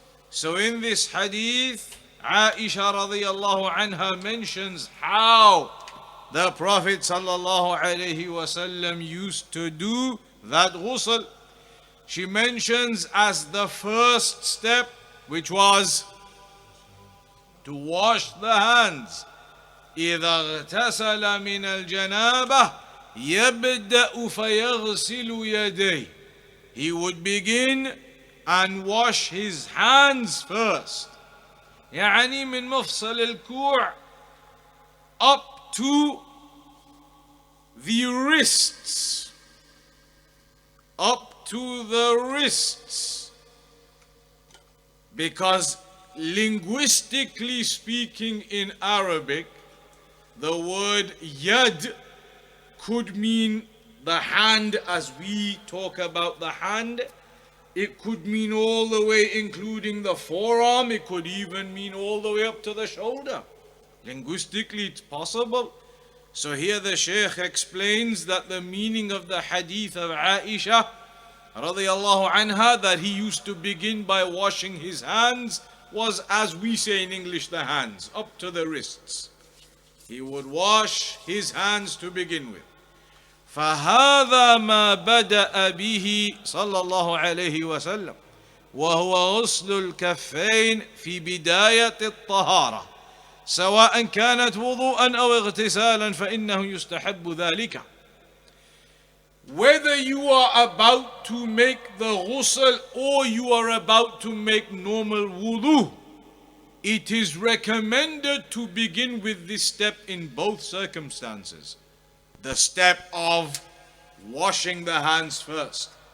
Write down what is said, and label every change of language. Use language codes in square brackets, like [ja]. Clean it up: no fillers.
[en] So in this hadith, Aisha radiyallahu anha mentions how the Prophet sallallahu alayhi wasallam used to do that ghusl. She mentions as the first step, which was to wash the hands. [ar] إذا اغتسل من الجنابة يبدأ فيغسل يديه. [en] He would begin and wash his hands first. [ar] يعني من مفصل الكوع [en] up to the wrists. Up to the wrists. Because linguistically speaking in Arabic, the word yad could mean the hand as we talk about the hand. It could mean all the way including the forearm. It could even mean all the way up to the shoulder. Linguistically it's possible. So here the Shaykh explains that the meaning of the hadith of Aisha radiyallahu anha, that he used to begin by washing his hands, was as we say in English, the hands, up to the wrists. He would wash his hands to begin with. [ar] فهذا ما بدأ به صلى الله عليه وسلم وهو غسل الكفين في بداية الطهارة سواء كانت وضوءا أو اغتسالا فإنه يستحب ذلك. [en] Whether you are about to make the ghusl or you are about to make normal wudu, it is recommended to begin with this step in both circumstances. The step of washing the hands first.